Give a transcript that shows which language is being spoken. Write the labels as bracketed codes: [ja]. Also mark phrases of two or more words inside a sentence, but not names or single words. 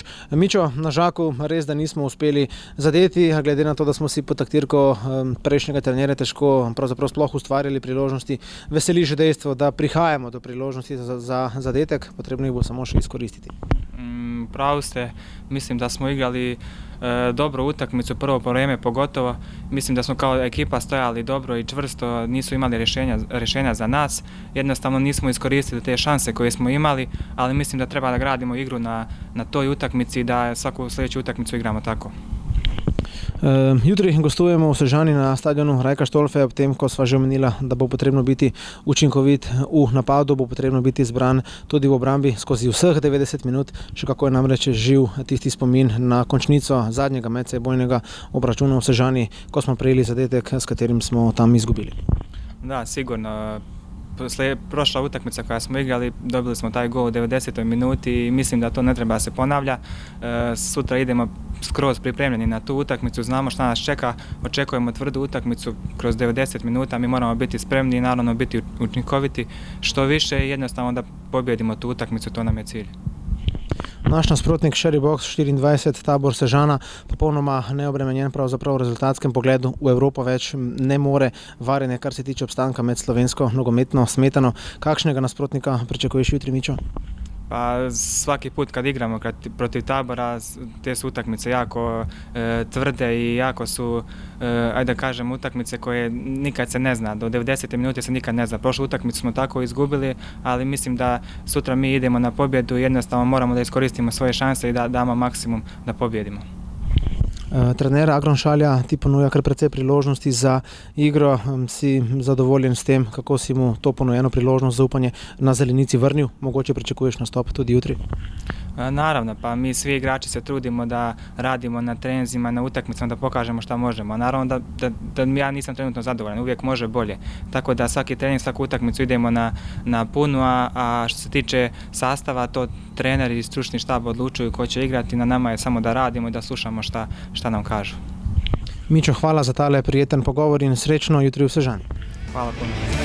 [sl] Mićo, na žaku res, da nismo uspeli zadeti, a glede na to, da smo si pod taktirko prejšnjega trenerja težko pravzaprav sploh ustvarjali priložnosti, veseli že dejstvo, da prihajamo do priložnosti za zadetek, potrebno jih bo samo še izkoristiti. [bs] Prav ste, mislim da smo igrali dobro utakmicu, prvo po vrijeme pogotovo. Mislim da smo kao ekipa stojali dobro i čvrsto, nisu imali rješenja za nas. Jednostavno nismo iskoristili te šanse koje smo imali, ali mislim da treba da gradimo igru na toj utakmici i da svaku sljedeću utakmicu igramo tako. [sl] Jutri gostujemo v Sežani na stadionu Rajka Štolfe, ob tem, ko sva že omenila, da bo potrebno biti učinkovit v napadu, bo potrebno biti zbran tudi v obrambi skozi vseh 90 minut, še kako je namreč živ tisti spomin na končnico zadnjega medsebojnega obračuna v Sežani, ko smo prejeli zadetek, s katerim smo tam izgubili. [bs] Da, sigurno. Prošla utakmica koja smo igrali, dobili smo taj gol u 90. minuti i mislim da to ne treba se ponavlja. Sutra idemo skroz pripremljeni na tu utakmicu, znamo šta nas čeka, očekujemo tvrdu utakmicu kroz 90 minuta, mi moramo biti spremni i naravno biti učinkoviti što više i jednostavno da pobjedimo tu utakmicu, to nam je cilj. [sl] Naš nasprotnik Sherry Box 24, Tabor Sežana, popolnoma neobremenjen pravzaprav v rezultatskem pogledu, v Evropo več ne more varjene, kar se tiče obstanka med slovensko nogometno smetano. Kakšnega nasprotnika pričakuješ jutri, Mićo? [bs] Pa svaki put kad igramo protiv Tabora, te su utakmice jako tvrde i jako su, ajde da kažem, utakmice koje nikad se ne zna. Do 90. minute se nikad ne zna. Prošlu utakmicu smo tako izgubili, ali mislim da sutra mi idemo na pobjedu i jednostavno moramo da iskoristimo svoje šanse i da damo maksimum da pobjedimo. [sl] Trener Agron Šalja ti ponuja kar precej priložnosti za igro. Si zadovoljen s tem, kako si mu to ponujeno priložnost, zaupanje na zelenici vrnil? Mogoče pričakuješ nastop tudi jutri? [bs] Naravno, pa mi svi igrači se trudimo da radimo na treninzima, na utakmicama, da pokažemo šta možemo. Naravno da ja nisam trenutno zadovoljan, uvijek može bolje. Tako da svaki trening, svaku utakmicu idemo na punu, a što se tiče sastava, to treneri i stručni štab odlučuju ko će igrati, na nama je samo da radimo i da slušamo šta nam kažu. [sl] Mićo, hvala za tale prijeten pogovor in srečno jutri v Sežani. [bs] Hvala puno.